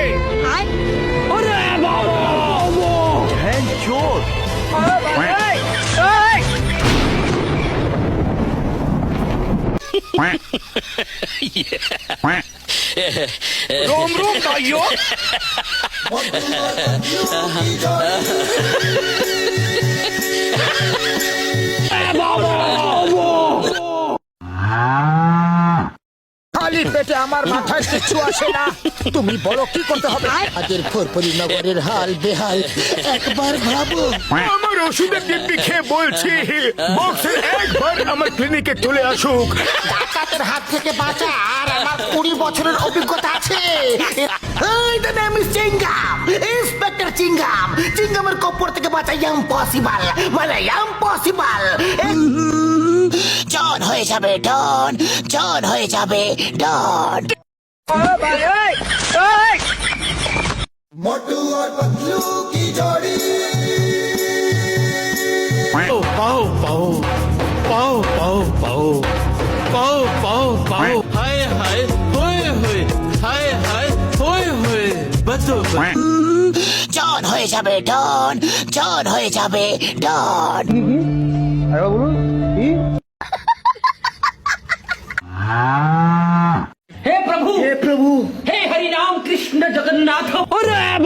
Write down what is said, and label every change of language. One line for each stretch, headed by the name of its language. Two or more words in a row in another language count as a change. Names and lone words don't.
Hindi: रोम रोम भाइयों। मोटू और पतलू की जोड़ी
Bangla: খালি পেটে আমার মাথায় কিচ্ছু আসে না। তুমি বলো কি করতে হবে? আজের ফরফরি নগরের হাল বেহাল, একবার ভাবো। আমার ওষুধের ডিব্বি খেয়ে বলছি বক্সের একবার আমার ক্লিনিকে চলে আসুক। ডাকাতের হাত থেকে বাঁচা আর আমার 20 বছরের অভিজ্ঞতা আছে।
English: এই the name is Chingam, Inspector Chingam.
Bangla: চিংগামের কপর থেকে বাঁচা ইম্পসিবল, মানে ইম্পসিবল। জন হয়ে যাবে ডন, জন হয়ে যাবে ডন।
Hindi: मोटू और पतलू की जोड़ी पाओ पाओ पाओ पाओ पाओ पाओ पाओ पाओ पाओ हाय हाय होए होए हाय हाय होए होए बतो
Bangla: জন হয়ে যাবে ডন, জন হয়ে যাবে ডন।
Hindi: हे प्रभु हे हरि राम कृष्ण जगन्नाथ। अरे